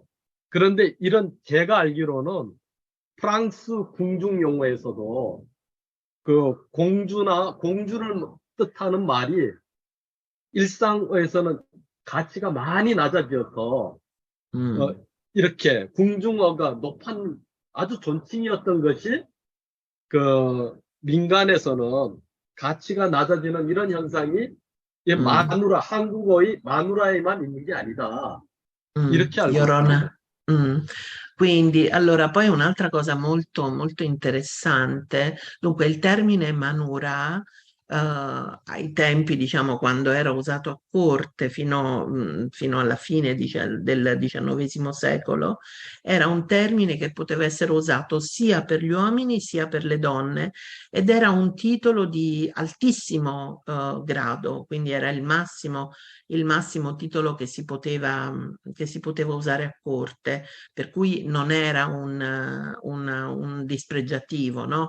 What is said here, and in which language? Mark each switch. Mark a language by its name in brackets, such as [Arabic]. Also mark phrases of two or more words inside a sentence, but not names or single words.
[Korean] 그런데 이런 제가 알기로는 프랑스 궁중 용어에서도 그 공주를 뜻하는 말이 일상어에서는 가치가 많이 낮아져서 이렇게 궁중어가 높은 아주 존칭이었던 것이 그 민간에서는 가치가 낮아지는 이런 현상이 마누라, 한국어의 마누라에만 있는 게 아니다. 이렇게 알고 있습니다. [Italian] Quindi, allora, poi un'altra cosa molto, molto interessante, dunque il termine manura ai tempi, diciamo, quando era usato a corte fino alla fine del XIX secolo, era un termine che poteva essere usato sia per gli uomini sia per le donne ed era un titolo di altissimo grado, quindi era il massimo titolo che si poteva usare a corte, per cui non era un dispregiativo, no?